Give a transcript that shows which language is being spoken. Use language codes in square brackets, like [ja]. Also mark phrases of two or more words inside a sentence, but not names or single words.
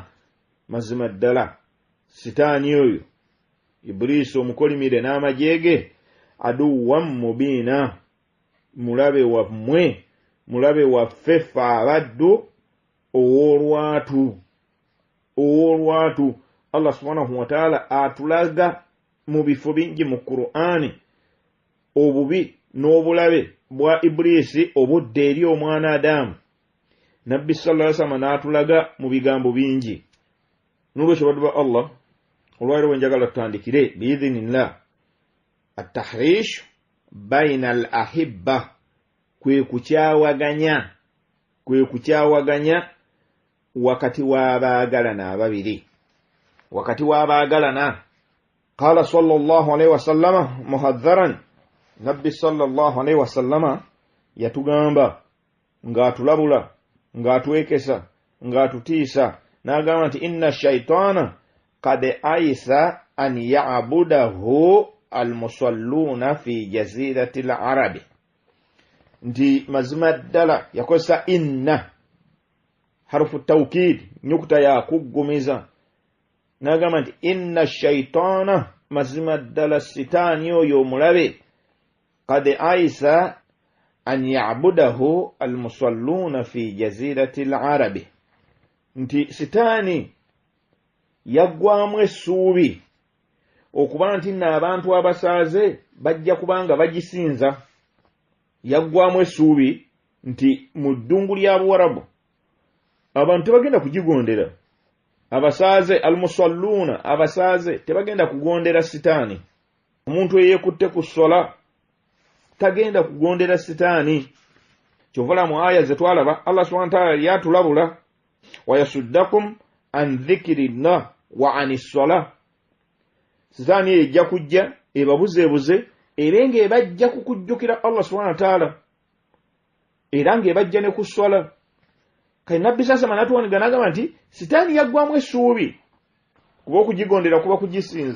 [lg] Mazima ddala sitaani oyo Ibliisi omukolimire n'amajeege [ar] عدوا مبينا, [lg] mulabe wammwe, mulabe waffe ffe abaddu owoolwatu. [ar] الله سبحانه وتعالى [lg] atulaga mu bifo bingi mu Qur'ani obubi n'obulabe bwa Ibliisi obudde eri omwana Adamu. Nabbi [ar] صلى الله عليه وسلم [lg] n'atulaga mu bigambo bingi. N'olwekyo baddu ba Allah, olwaleero njagala tutandikire [ar] بإذن الله التحريش بين الأحبة, [lg] kwe kukyawaganya wakati w'abaagalana ababiri, wakati w'abaagalana. [ar] قال صلى الله عليه وسلم محذرا, [lg] Nabbi [ar] صلى الله عليه وسلم [lg] yatugamba ng'atulabula, ng'atwekesa, ng'atutiisa, n'agamba nti [ar] إن الشيطان قد أيس أن يعبده المصلون في جزيرة العرب. [lg] Nti mazima ddala yakozesa [ar] إن حرف توكيد, [lg] nyukuta ya kuggumiza, n'agamba nti [ar] إن الشيطان, [lg] mazima ddala sitaani oyo omulabe, [ar] قد أيس أن يعبده المصلون في جزيرة العرب. [lg] Nti sitaani yaggwamu essuubi okuba nti n'abantu abasaaze bajja kubanga bagisinza. Yaggwamu essuubi nti mu ddungu lya Buwarabu abantu tebagenda kugigondera. Abasaaze almusalluuna, abasaaze tebagenda kugondera sitaani. Omuntu eyeekutte ku ssola tagenda kugondera sitaani. Kyovala mu aya ze twalaba [ar] الله سبحانه وتعالى [lg] yatulabula [ar] ويصدكم عن ذكر الله وعن الصلاة. [lg] Sitaani ejja kujja ebabuzeebuze era ng'ebajja kukujjukira [ar] الله سبحانه وتعالى, [lg] era ng'ebajja ne ku ssola. Kale Nabbi sasa manatuwaniga n'agamba nti sitaani yaggwamu essuubi kuba okugigondera kuba kugisinza.